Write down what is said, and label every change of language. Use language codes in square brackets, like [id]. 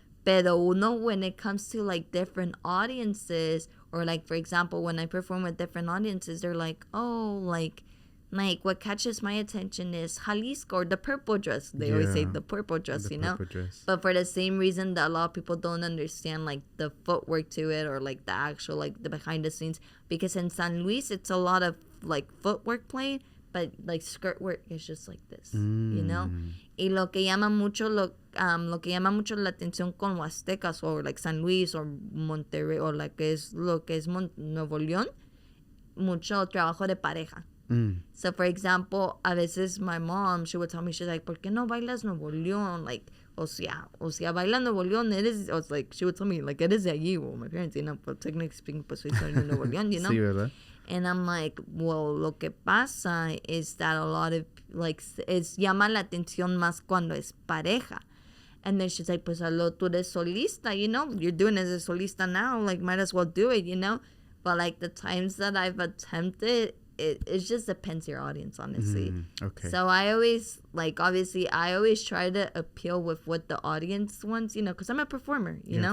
[es] Pero uno, [en] when it comes to like different audiences, or like, for example, when I perform with different audiences, they're like, oh, like what catches my attention is Jalisco, or the purple dress. They always say the purple dress, you know? Dress. But for the same reason that a lot of people don't understand like the footwork to it, or like the actual, like the behind the scenes. Because in San Luis, it's a lot of like footwork played, but like skirt work is just like this, you know. [es] Y lo que llama mucho la atención con Huastecas [en] or like San Luis or Monterrey or like [es] lo que es Nuevo León, mucho trabajo de pareja. [en] So for example, a veces my mom, she would tell me, she's like, [es] ¿por qué no bailas Nuevo León? [en] Like, [es] o sea, baila Nuevo León, eres, [en] I was like, she would tell me, like, [es] eres de allí, [en] well, my parents, you know, but technically speaking, [es] pues soy de Nuevo León, [en] you know? [es] Sí, ¿verdad? [en] And I'm like, well, [es] lo que pasa [en] is that a lot of, like, [es] es llama la atención más cuando es pareja. [en] And then she's like, [es] pues hazlo tú de solista, [en] you know? You're doing it as a solista now, like, might as well do it, you know? But, like, the times that I've attempted, it just depends your audience, honestly. Okay. So I always, like, obviously, I always try to appeal with what the audience wants, you know, because I'm a performer, you know?